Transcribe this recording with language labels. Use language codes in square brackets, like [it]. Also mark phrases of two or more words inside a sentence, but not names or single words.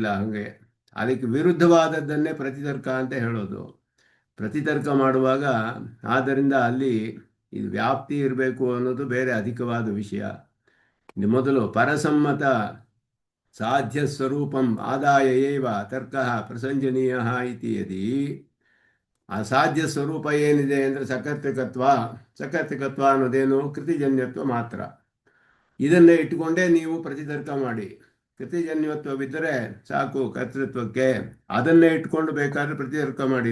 [kn] ಹಾಗೆ ಅದಕ್ಕೆ ವಿರುದ್ಧವಾದದ್ದನ್ನೇ ಪ್ರತಿತರ್ಕ ಅಂತ ಹೇಳೋದು. ಪ್ರತಿತರ್ಕ ಮಾಡುವಾಗ ಆದ್ದರಿಂದ ಅಲ್ಲಿ ಇದು ವ್ಯಾಪ್ತಿ ಇರಬೇಕು ಅನ್ನೋದು ಬೇರೆ ಅಧಿಕವಾದ ವಿಷಯ. [sa] ಮೊದಲು ಪರಸಮ್ಮತ ಸಾಧ್ಯ ಸ್ವರೂಪಂ ಆದಾಯ ಏವ ತರ್ಕ ಪ್ರಸಂಜನೀಯ ಇತಿ ಯದಿ. [kn] ಆ ಸಾಧ್ಯ ಸ್ವರೂಪ ಏನಿದೆ ಅಂದರೆ ಸಕರ್ತಿಕತ್ವ ಅನ್ನೋದೇನು ಕೃತಿಜನ್ಯತ್ವ ಮಾತ್ರ. ಇದನ್ನೇ ಇಟ್ಟುಕೊಂಡೇ ನೀವು ಪ್ರತಿತರ್ಕ ಮಾಡಿ. ಕೃತಿಜನ್ಯತ್ವವಿದ್ದರೆ ಸಾಕು ಕರ್ತೃತ್ವಕ್ಕೆ, ಅದನ್ನೇ ಇಟ್ಕೊಂಡು ಬೇಕಾದ್ರೆ ಪ್ರತಿತರ್ಕ ಮಾಡಿ.